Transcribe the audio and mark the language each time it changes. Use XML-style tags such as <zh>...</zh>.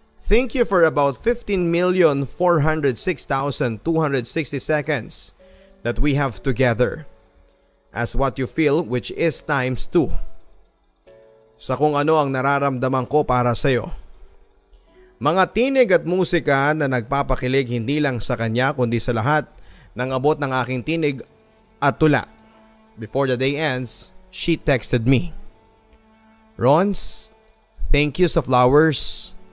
<en>Thank you for about 15,406,260 seconds that we have together as what you feel, which is times 2.</en> <tl>Sa kung ano ang nararamdaman ko para sa'yo. Mga tinig at musika na nagpapakilig hindi lang sa kanya kundi sa lahat ng abot ng aking tinig at tula.</tl> <en>Before the day ends, she texted me, Rons, thank you sa flowers.</en>